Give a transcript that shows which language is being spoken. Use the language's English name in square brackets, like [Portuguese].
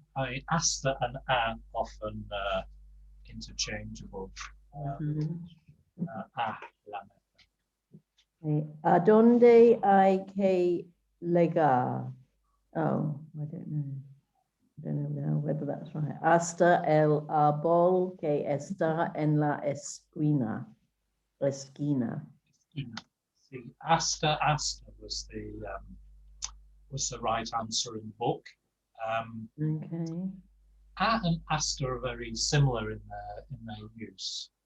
[English] I mean, hasta and a often interchangeable. [Spanish] A la meta. ¿A dónde hay que llegar? [English] Oh, I don't know. I don't know now whether that's right. [Spanish] Hasta el árbol que está en la esquina. [English] See, hasta was the right answer in the book. Okay. A and hasta are very similar in their use.